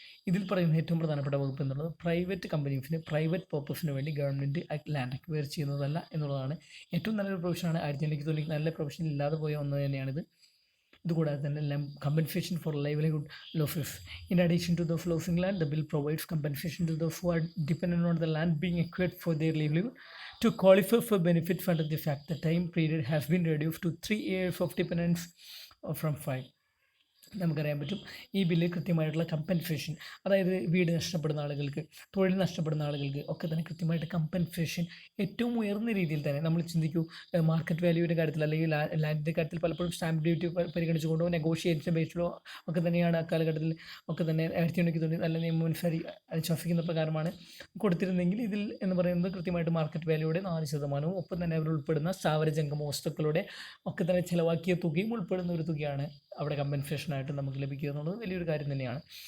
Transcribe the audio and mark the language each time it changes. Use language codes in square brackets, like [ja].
[ml] ഇതിൽ പറയുന്ന ഏറ്റവും പ്രധാനപ്പെട്ട വകുപ്പ് എന്നുള്ളത് പ്രൈവറ്റ് കമ്പനീസിന് പ്രൈവറ്റ് പർപ്പസിന് വേണ്ടി ഗവൺമെൻറ് ലാൻഡ് അക്വയർ ചെയ്യുന്നതല്ല എന്നുള്ളതാണ്. ഏറ്റവും നല്ലൊരു പ്രൊവിഷനാണ്. 1994 പ്രൊവിഷൻ ഇല്ലാതെ പോയ ഒന്ന് തന്നെയാണിത്. ഇതുകൂടാതെ തന്നെ [en] Compensation for livelihood losses. In addition to those losing land the bill provides compensation to those who are dependent on the land being acquired for their livelihood. To qualify for benefits under the fact the time period has been reduced to 3 years of dependence from 5. [ml] നമുക്കറിയാൻ പറ്റും ഈ ബില്ലിൽ കൃത്യമായിട്ടുള്ള compensation, അതായത് വീട് നഷ്ടപ്പെടുന്ന ആളുകൾക്ക്, തൊഴിൽ നഷ്ടപ്പെടുന്ന ആളുകൾക്ക് ഒക്കെ തന്നെ കൃത്യമായിട്ട് കമ്പൻസേഷൻ ഏറ്റവും ഉയർന്ന രീതിയിൽ തന്നെ. നമ്മൾ ചിന്തിക്കൂ, മാർക്കറ്റ് വാല്യൂവിൻ്റെ കാര്യത്തിൽ അല്ലെങ്കിൽ ലാൻഡിൻ്റെ കാര്യത്തിൽ പലപ്പോഴും സ്റ്റാമ്പ് ഡ്യൂട്ടി പരിഗണിച്ചുകൊണ്ടോ നെഗോഷിയേഷൻ ബേസിലോ ഒക്കെ തന്നെയാണ് അക്കാലഘട്ടത്തിൽ ഒക്കെ തന്നെ 1990 നല്ല നിയമം അനുശാസിക്കുന്ന പ്രകാരമാണ് കൊടുത്തിരുന്നെങ്കിൽ ഇതിൽ എന്ന് പറയുന്നത് കൃത്യമായിട്ട് മാർക്കറ്റ് വാല്യൂയുടെ 4%, ഒപ്പം തന്നെ അവർ ഉൾപ്പെടുന്ന സ്ഥാവര ജംഗമ വസ്തുക്കളുടെ ഒക്കെ തന്നെ ചിലവാക്കിയ തുകയും ഉൾപ്പെടുന്ന ഒരു തുകയാണ് അവിടെ കമ്പൻസേഷനായിട്ട് നമുക്ക് ലഭിക്കുക എന്നുള്ളത് വലിയൊരു കാര്യം തന്നെയാണ്.